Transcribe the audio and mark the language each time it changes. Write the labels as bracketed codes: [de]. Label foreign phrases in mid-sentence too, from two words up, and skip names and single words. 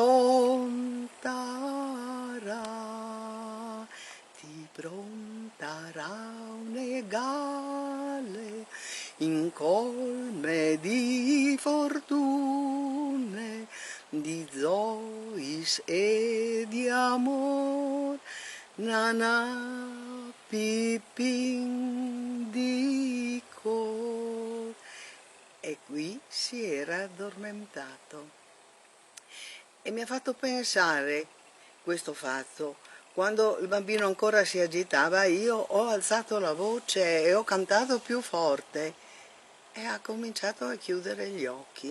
[fur] prontarà un egale in colme di fortune, di zois e di amor, nana pipin di cor. [it] E qui si era addormentato. E mi ha fatto pensare questo fatto, quando il bambino ancora si agitava, io ho alzato la voce e ho cantato più forte e ha cominciato a chiudere gli occhi.